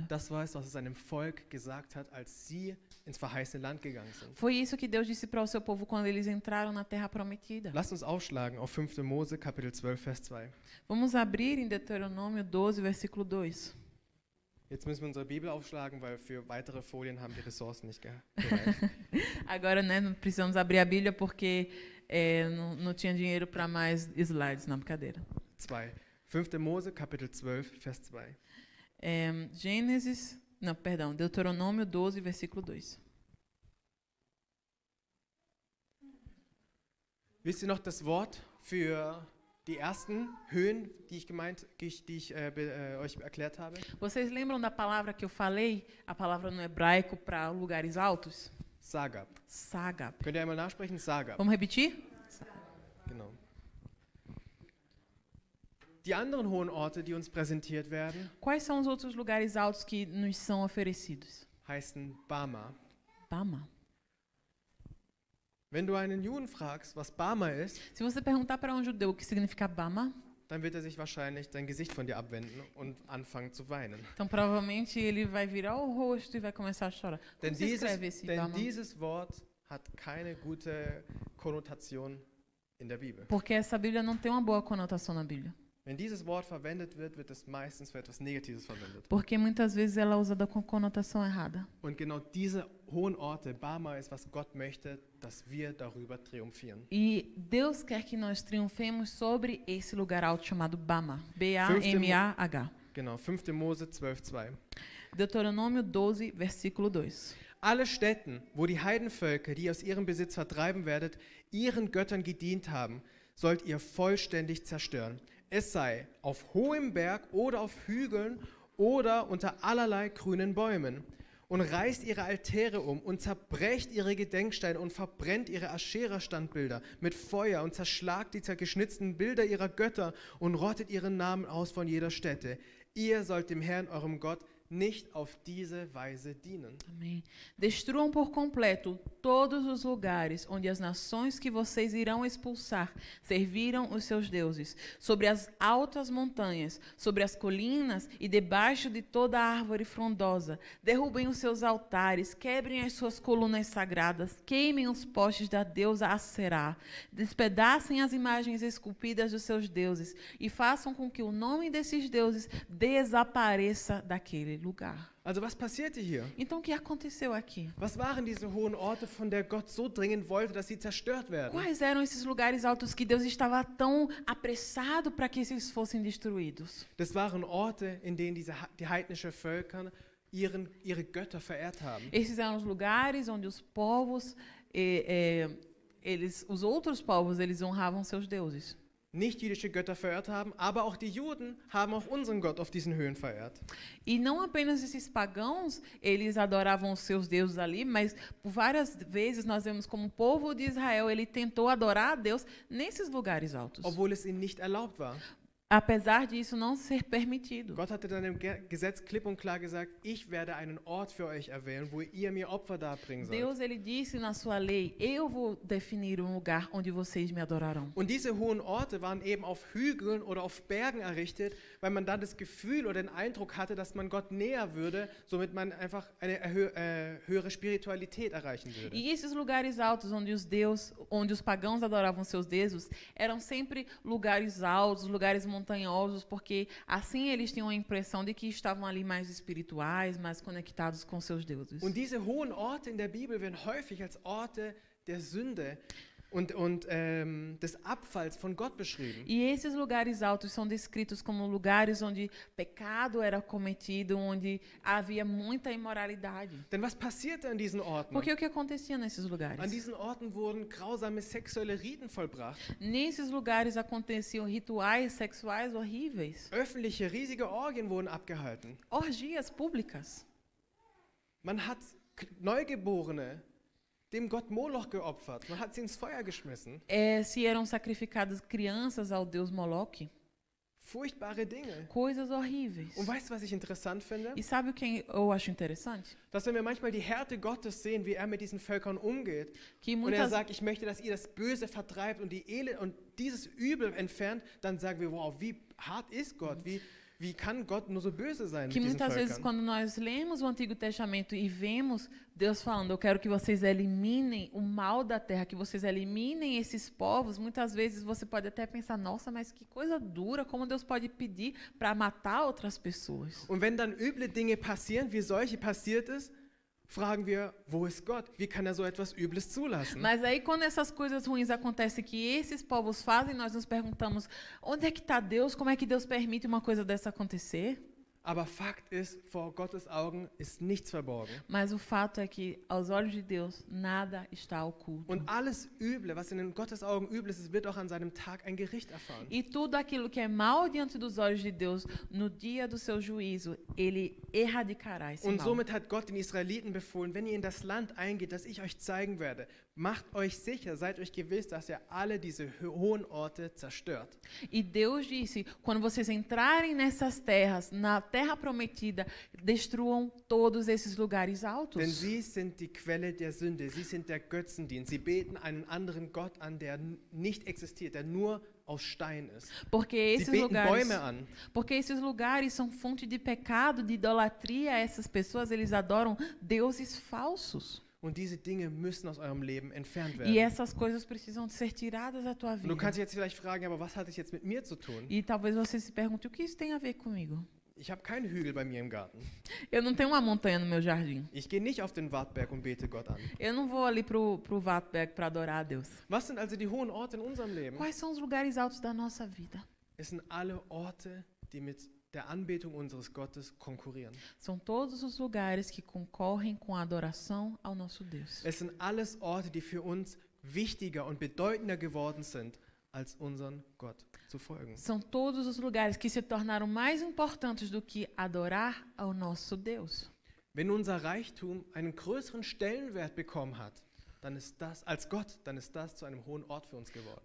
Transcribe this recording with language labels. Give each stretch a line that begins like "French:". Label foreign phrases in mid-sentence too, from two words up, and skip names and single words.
German: Das war es, was er seinem Volk gesagt hat, als sie ins verheißene Land gegangen sind.
Portuguese: Foi isso que Deus disse para o seu povo quando eles entraram na terra prometida.
German: Lasst uns aufschlagen auf 5. Mose, Kapitel 12, Vers 2.
Portuguese: Vamos abrir em Deuteronômio 12, versículo 2.
German: Jetzt müssen wir unsere Bibel aufschlagen, weil für weitere Folien haben die Ressourcen nicht gereicht.
Portuguese: Agora, né, não precisamos abrir a Bíblia porque não tinha dinheiro para mais slides, não, brincadeira.
German: 2. 5. Mose, Kapitel 12, Vers 2.
Portuguese: Deuteronômio 12, versículo 2.
German: Wisst ihr noch das Wort für die ersten Höhen, die ich euch erklärt habe?
Portuguese: Vocês lembram da palavra que eu falei? A palavra no hebraico para lugares altos?
German: Sagab. Sagab. Könnt ihr einmal nachsprechen? Sagab.
Portuguese: Vamos repetir?
German: Genau. Die anderen hohen Orte, die uns präsentiert werden,
Portuguese: Quais são os outros lugares altos que nos são oferecidos?
German: heißen Bama.
Portuguese: Bama.
German: Wenn du einen Juden fragst, was Bama ist,
Portuguese: Se você perguntar para um judeu o que significa Bama,
German: dann wird er sich wahrscheinlich sein Gesicht von dir abwenden und anfangen zu weinen.
Portuguese: então provavelmente ele vai virar o rosto e vai começar a chorar.
German: Denn
Portuguese: Como se escreve esse Bama?
German: dieses Wort hat keine gute Konnotation in der Bibel.
Portuguese: Porque essa Bíblia não tem uma boa conotação na Bíblia.
German: Wenn dieses Wort verwendet wird, wird es meistens für etwas Negatives verwendet.
Portuguese: Porque muitas vezes ela é usada com conotação errada.
German: Und genau diese hohen Orte, Bama, ist, was Gott möchte, dass wir darüber triumphieren.
Portuguese: E Deus quer que nós triunfemos sobre esse lugar alto chamado Bama.
German: B-A-M-A-H. Genau, 5. Mose 12, 2.
Portuguese: Deuteronômio 12, versículo 2.
German: Alle Städten, wo die Heidenvölker, die ihr aus ihrem Besitz vertreiben werdet, ihren Göttern gedient haben, sollt ihr vollständig zerstören. Es sei auf hohem Berg oder auf Hügeln oder unter allerlei grünen Bäumen und reißt ihre Altäre um und zerbrecht ihre Gedenksteine und verbrennt ihre Aschera-Standbilder mit Feuer und zerschlagt die zergeschnitzten Bilder ihrer Götter und rottet ihren Namen aus von jeder Stätte. Ihr sollt dem Herrn, eurem Gott, nicht auf diese Weise dienen.
Portuguese: Amém. Destruam por completo todos os lugares onde as nações que vocês irão expulsar serviram os seus deuses, sobre as altas montanhas, sobre as colinas e debaixo de toda árvore frondosa. Derrubem os seus altares, quebrem as suas colunas sagradas, queimem os postes da deusa Asserá, despedacem as imagens esculpidas dos seus deuses e façam com que o nome desses deuses desapareça daquele lugar.
German: Also was passierte hier?
Portuguese: Então, o que aconteceu aqui?
German: Was waren diese hohen Orte, von der Gott so dringend wollte, dass sie zerstört werden?
Portuguese: Quais eram esses lugares altos que Deus estava tão apressado para que esses fossem destruídos?
German: Das waren Orte, in denen die heidnischen Völker ihre Götter verehrt haben.
Portuguese: Esses eram os lugares onde os povos, os outros povos, eles honravam seus deuses.
German: Nicht jüdische Götter verehrt haben, aber auch die Juden haben auch unseren Gott auf diesen Höhen verehrt.
Portuguese: E não apenas esses pagãos, eles adoravam os seus deuses ali, mas por várias vezes nós vemos como o povo de Israel, ele tentou adorar a Deus nesses lugares altos.
German: Obwohl es ihnen nicht erlaubt war.
Portuguese: Apesar disso não ser permitido.
German: Gott hatte dann im Gesetz klipp und klar gesagt, ich werde einen Ort für euch erwählen, wo ihr mir Opfer darbringen sollt.
Portuguese: Deus, ele disse na sua lei, eu vou definir um lugar onde vocês me adorarão.
German: Und diese hohen Orte waren eben auf Hügeln oder auf Bergen errichtet, weil man dann das Gefühl oder den Eindruck hatte, dass man Gott näher würde, somit man einfach eine höhere Spiritualität erreichen würde.
Portuguese: E esses lugares altos onde os pagãos adoravam seus deuses, eram sempre lugares altos, lugares montanhosos, porque assim eles tinham a impressão de que estavam ali mais espirituais, mais conectados com seus deuses.
German: Und diese hohen Orte in der Bibel werden häufig als Orte der Sünde und des Abfalls von Gott beschrieben.
Portuguese: E esses lugares altos são descritos como lugares onde pecado era cometido, onde havia muita imoralidade.
German: Denn was passierte an diesen Orten?
Portuguese: Porque o que acontecia nesses lugares?
German: An diesen Orten wurden grausame sexuelle Riten vollbracht.
Portuguese: Nesses lugares aconteciam rituais sexuais horríveis.
German: Öffentliche, riesige Orgien wurden abgehalten.
Portuguese: Orgias públicas.
German: Man hat Neugeborene dem Gott Moloch geopfert. Man hat sie ins Feuer geschmissen.
Portuguese: Se eram sacrificadas crianças ao deus Moloque.
German: Furchtbare Dinge.
Portuguese: Coisas horríveis.
German: Und weißt du, was ich interessant finde?
Portuguese: E sabe o que eu acho interessante?
German: Dass wenn wir manchmal die Härte Gottes sehen, wie er mit diesen Völkern umgeht,
Portuguese: Que
German: und er
Portuguese: muitas,
German: sagt, ich möchte, dass ihr das Böse vertreibt und und dieses Übel entfernt, dann sagen wir, wow, wie hart ist Gott? Wie kann Gott nur so böse sein mit
Portuguese: que
German: diesen
Portuguese: muitas vezes
German: Völkern?
Portuguese: quando nós lemos o Antigo Testamento e vemos Deus falando, eu quero que vocês eliminem o mal da terra, que vocês eliminem esses povos, muitas vezes você pode até pensar, nossa, mas que coisa dura, como Deus pode pedir para matar outras pessoas?
German: Und wenn dann üble Dinge passieren, wie solche passiert ist, fragen wir, wo ist Gott? Wie kann er so etwas Übles zulassen?
Portuguese: Mas aí quando essas coisas ruins acontecem que esses povos fazem, nós nos perguntamos, onde é que está Deus? Como é que Deus permite uma coisa dessa acontecer?
German: Aber Fakt ist, vor Gottes Augen ist nichts verborgen.
Portuguese: Mas o fato é que aos olhos de Deus nada está oculto.
German: Und alles Üble, was in Gottes Augen übel ist, wird auch an seinem Tag ein Gericht erfahren.
Portuguese: E tudo aquilo que é mal diante dos olhos de Deus, no dia do seu juízo, ele erradicará esse
German: Und
Portuguese: mal.
German: somit hat Gott den Israeliten befohlen, wenn ihr in das Land eingeht, das ich euch zeigen werde, macht euch sicher, seid euch gewiss, dass er alle diese hohen Orte zerstört.
Portuguese: E Deus disse, quando vocês entrarem nessas terras, na terra prometida, destruam todos esses lugares altos.
German: Denn sie sind die Quelle der Sünde, sie sind der Götzendienst. Sie beten einen anderen Gott an, der nicht existiert, der nur aus Stein ist.
Portuguese: Porque
German: Sie
Portuguese: esses
German: beten
Portuguese: lugares,
German: Bäume an.
Portuguese: porque esses lugares são fonte de pecado, de idolatria. Essas pessoas, eles adoram deuses falsos.
German: Und diese Dinge müssen aus eurem Leben entfernt werden.
Portuguese: E essas coisas precisam ser tiradas da tua
German: Und du
Portuguese: vida.
German: kannst dich jetzt vielleicht fragen, aber was hat das jetzt mit mir zu tun?
Portuguese: E talvez você se pergunte, o que isso tem a ver comigo?
German: Ich habe keinen Hügel bei mir im Garten.
Portuguese: Eu não tenho uma montanha no meu jardim.
German: Ich gehe nicht auf den Wartberg und bete Gott an.
Portuguese: Eu não vou ali pro Wartberg para adorar a Deus.
German: Was sind also die hohen Orte in unserem Leben?
Portuguese: Quais são os lugares altos da nossa vida?
German: Es sind alle Orte, die mit der Anbetung unseres Gottes konkurrieren.
Portuguese: São todos os lugares que concorrem com a adoração ao nosso Deus.
German: Es sind alles Orte, die für uns wichtiger und bedeutender geworden sind als unseren Gott zu folgen.
Portuguese: São todos os lugares que se tornaram mais importantes do que adorar ao nosso Deus.
German: Wenn unser Reichtum einen größeren Stellenwert bekommen hat, dann ist das als Gott, dann ist das zu einem hohen Ort für uns geworden.